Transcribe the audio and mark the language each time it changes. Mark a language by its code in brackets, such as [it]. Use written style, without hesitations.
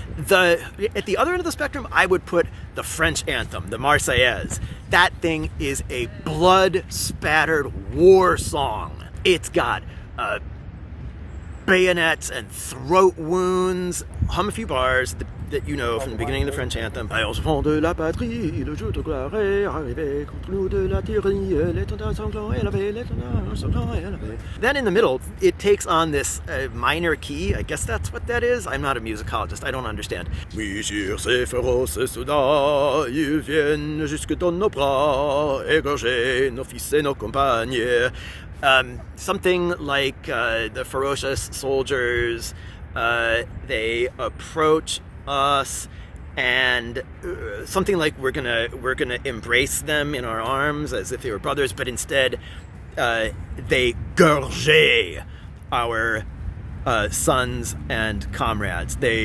[en] At the other end of the spectrum, I would put the French anthem, the Marseillaise. That thing is a blood-spattered war song. It's got bayonets and throat wounds. Hum a few bars that you know from the beginning of the French anthem. [fr] De la patrie, le jour de gloire est arrivé, contre nous de la tyrannie, l'étendard sanglant est lavé, l'étendard sanglant est lavé. [en] Then in the middle, it takes on this minor key. I guess that's what that is. I'm not a musicologist. I don't understand. [fr] Oui, sur ces féroces soldats, ils viennent jusque dans nos bras, égorger nos fils et nos compagnes. [en] Something like the ferocious soldiers, they approach us, and something like we're gonna embrace them in our arms as if they were brothers, but instead they gorge our sons and comrades.